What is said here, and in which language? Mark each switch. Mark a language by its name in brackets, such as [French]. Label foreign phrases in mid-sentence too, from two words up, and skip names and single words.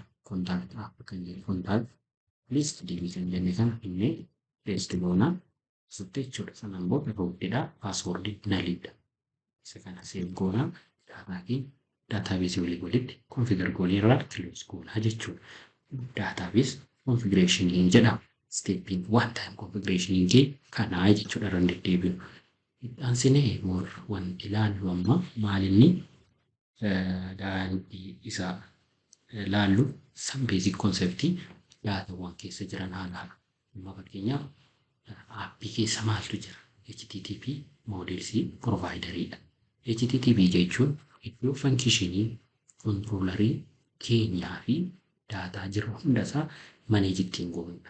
[English] Contact app [Oromo] kan jedhu [English] contact list DB [Oromo] kan jenne kana inni paste goona sutte jechuudha. Sanaan booda rootedha password nalidha. Isa kana save goona database walitti configure goone irraa close goona jechuudha. [English] Database configuration jedhama. [Oromo] steppiin [English] one time configuration [Oromo] kee kanaa jechuudha irra deddeebi'u. Ittaansinee wanti ilaallu amma maalinni daandii isaa ilaallu [English] some basic [Oromo] conceptii daatawwan keessa jiran haala. Amma fakkeenyaaf aappii keessa maaltu jira? HTTP moodelsii provideridha. HTTP jechuun iddoo fankishinii kontiroolarii keenyaa fi daataa jiru hundasaa maneej ittiin goonudha.